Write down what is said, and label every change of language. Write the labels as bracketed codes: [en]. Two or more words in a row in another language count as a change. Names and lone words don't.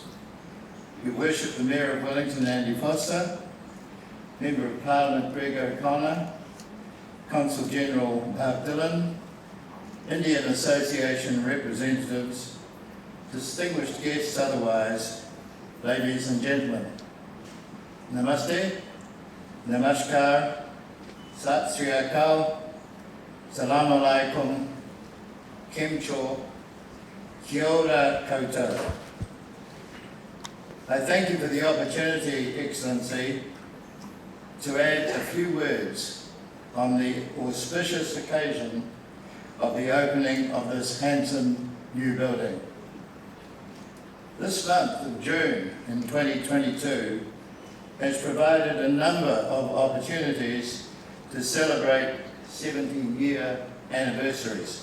[en] Your Worship the Mayor of Wellington, Andy Foster, Member of Parliament Greg O'Connor, Consul General Mark Dillon, Indian Association representatives, distinguished guests otherwise, ladies and gentlemen. [hi] नमस्ते, नमस्कार, [pa] ਸਤ ਸ੍ਰੀ ਅਕਾਲ, [ar] سلام عليكم, [hi] 𝐏𝐻𝐸𝐴, [mi] Kia ora koutou. [en] I thank you for the opportunity, Excellency, to add a few words on the auspicious occasion of the opening of this handsome new building. This month of June in 2022 has provided a number of opportunities to celebrate 70-year anniversaries.